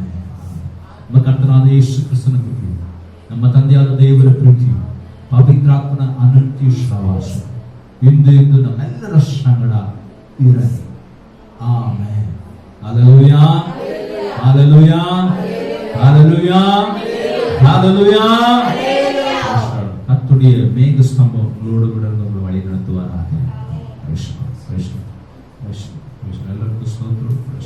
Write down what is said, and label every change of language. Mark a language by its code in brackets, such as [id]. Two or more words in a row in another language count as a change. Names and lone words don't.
[kn] ನಮ್ಮ ಕರ್ತನಾದ ಯೇಸು ಕ್ರಿಸ್ತನ ಕೃಪೆ, ನಮ್ಮ ತಂದೆಯಾದ ದೇವರ ಪ್ರೀತಿ, ಪವಿತ್ರಾತ್ಮನ ಅನಂತ್ಯ ಸಹವಾಸ ಇಂದು ಇಂದು ನಮ್ಮೆಲ್ಲರ ಸಂಗಡ ಇರಲಿ. ಆಮೆನ್. ಹಲ್ಲೆಲೂಯಾ, ಹಲ್ಲೆಲೂಯಾ, ಹಲ್ಲೆಲೂಯಾ, [ta] ஹalleluya. கர்த்தருடைய மேக ஸ்தம்பம் உங்களோடு கூட உங்களை வழி நடத்துவாராக. எல்லாருக்கும் ஸ்தோத்திரம்.